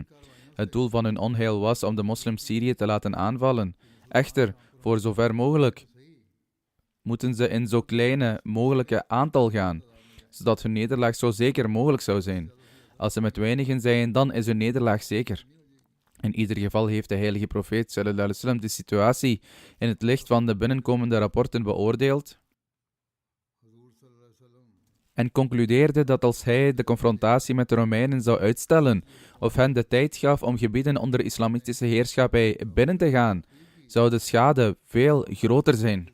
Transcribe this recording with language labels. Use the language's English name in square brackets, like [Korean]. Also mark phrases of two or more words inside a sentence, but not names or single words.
[Dutch] Het doel van hun onheil was om de moslims Syrië te laten aanvallen. Echter, voor zover mogelijk moeten ze in zo kleine mogelijke aantal gaan, zodat hun nederlaag zo zeker mogelijk zou zijn. Als ze met weinigen zijn, dan is hun nederlaag zeker. In ieder geval heeft de heilige profeet [Arabic] صلى الله عليه وسلم [Dutch] de situatie in het licht van de binnenkomende rapporten beoordeeld en concludeerde dat als hij de confrontatie met de Romeinen zou uitstellen of hen de tijd gaf om gebieden onder islamitische heerschappij binnen te gaan, zou de schade veel groter zijn.